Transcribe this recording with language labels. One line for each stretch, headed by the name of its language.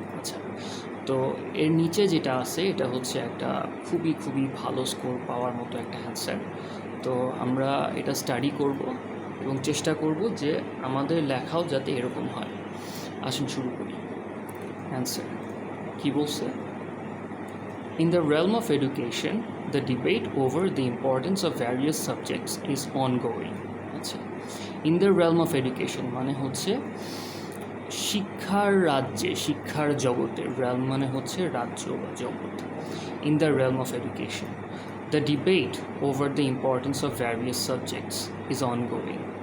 Bangla: আচ্ছা, তো এর নিচে যেটা আছে এটা হচ্ছে একটা খুবই ভালো স্কোর পাওয়ার মতো একটা অ্যান্সার। তো আমরা এটা স্টাডি করব এবং চেষ্টা করব যে আমাদের লেখাও যাতে এরকম হয়। আসুন শুরু করি। অ্যান্সার কী বলছে?
English: In the realm of education, the debate over the importance of various subjects is ongoing.
Bangla: আচ্ছা,
English: in the realm of education
Bangla: মানে হচ্ছে শিক্ষার রাজ্যে, শিক্ষার জগতে। realm মানে হচ্ছে রাজ্য বা জগৎ।
English: in the realm of education, the debate over the importance of various subjects is ongoing.